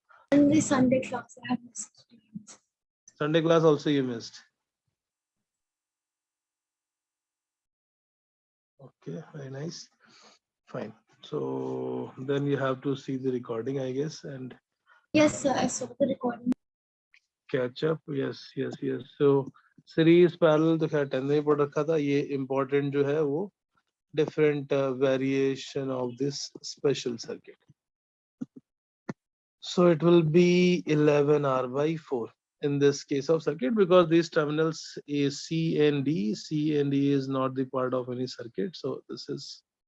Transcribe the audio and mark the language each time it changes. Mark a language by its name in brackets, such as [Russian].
[English] And the Sunday class, I have missed. Sunday class also you missed. Okay, very nice. Fine. So then you have to see the recording, I guess, and Yes, sir, I saw the recording. catch up. Yes. [Hindi] So series parallel तो खैर 10 में ही पढ़ रखा था. ये important जो है वो [English] different variation of this special circuit. So it will be 11R by 4 in this case of circuit, because these terminals is C and D. C and D is not the part of any circuit. So this is